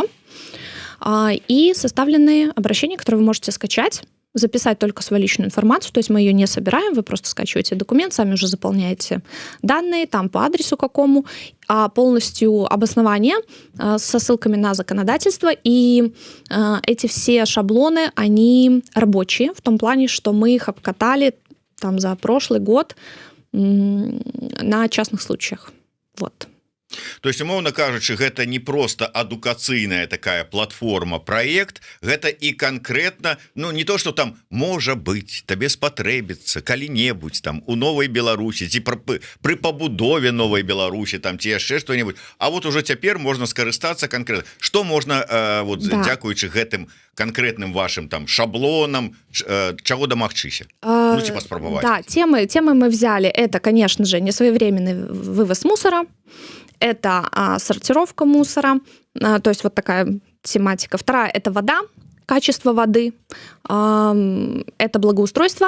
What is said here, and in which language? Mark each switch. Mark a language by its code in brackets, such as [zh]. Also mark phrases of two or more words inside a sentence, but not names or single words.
[ru] И составлены обращения, которые вы можете скачать, записать только свою личную информацию, то есть мы ее не собираем, вы просто скачиваете документ, сами уже заполняете данные, там по адресу какому, а полностью обоснование со ссылками на законодательство, и эти все шаблоны, они рабочие, в том плане, что мы их обкатали там за прошлый год на частных случаях. Вот. То есть, [be] умоўна кажучы, гэта не просто адукацыйная такая платформа, проект, гэта і конкретно, [ru] ну не то, что там [be] можа быть, табе спатрэбіцца калі-небудзь там у Новай Беларусі ці пры пабудове Новай Беларусі там ці яшчэ што-небудзь. А [ru] вот уже [be] цяпер можна скарыстацца конкретно. Што можна вот да. Дзякуючы гэтым конкретным вашим там шаблонам, чего домагчыся? [ru] Ну типа спрабаваць. Да, темы мы взяли. Это, конечно же, несвоевременный вывоз мусора. Это сортировка мусора, то есть вот такая тематика. Вторая – это вода, качество воды, это благоустройство.